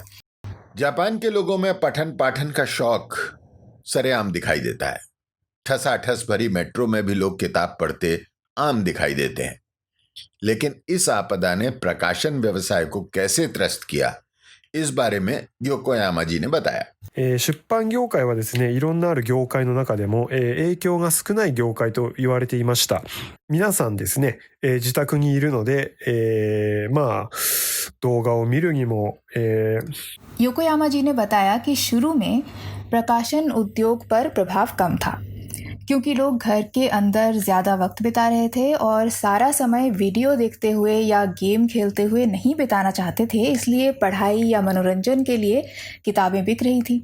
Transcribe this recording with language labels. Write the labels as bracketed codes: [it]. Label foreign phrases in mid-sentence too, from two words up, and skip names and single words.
[hi] जापान के लोगों में पठन पाठन का शौक सरेआम दिखाई देता है। ठसाठस भरी मेट्रो में भी लोग किताब पढ़ते आम दिखाई देते हैं। लेकिन इस आपदा ने प्रकाशन व्यवसाय को कैसे त्रस्त किया, इस बारे में योकोयामा जी ने बताया। [ja] 出版業界はですね、いろんなある業界の中でも、影響が少ない業界と言われていました。皆さんですね、自宅にいるので、動画を見るにも、 [hi] योकोयामा जी ने बताया कि शुरू में प्रकाशन उद्योग पर प्रभाव कम था, क्योंकि लोग घर के अंदर ज़्यादा वक्त बिता रहे थे और सारा समय वीडियो देखते हुए या गेम खेलते हुए नहीं बिताना चाहते थे, इसलिए पढ़ाई या मनोरंजन के लिए किताबें बिक रही थी।